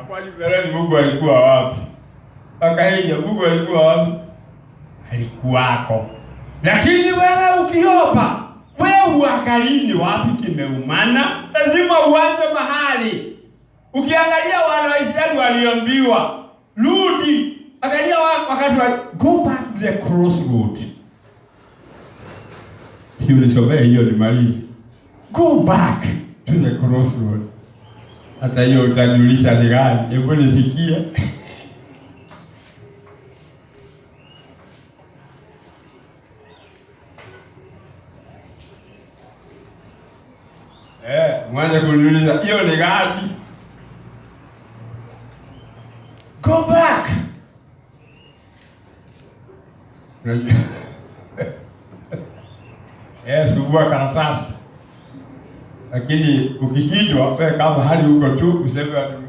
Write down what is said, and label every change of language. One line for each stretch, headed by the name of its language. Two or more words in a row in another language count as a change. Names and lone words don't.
Swahili: Kwani mbeleni Mungu alikuwa wapi? Akaija Mungu alikuwa wapi? Alikuwako. Lakini wewe ukiomba, wewe uangalie wapi kimeumana, lazima uanze mahali. Ukiangalia wana wa Israeli waliambiwa, rudi, angalia wakati wa
English: go back to the crossroad.
Swahili: Si ulisomea hiyo ni mali.
English: Go back to the crossroad.
Swahili: Hata hiyo utaniuliza ni gani? Hebu nisikie. Mwanza kuniuliza hiyo ni gani?
English: Go back.
Swahili: Subua karatasi. Lakini ukishindwa wewe kama hali huko tu useme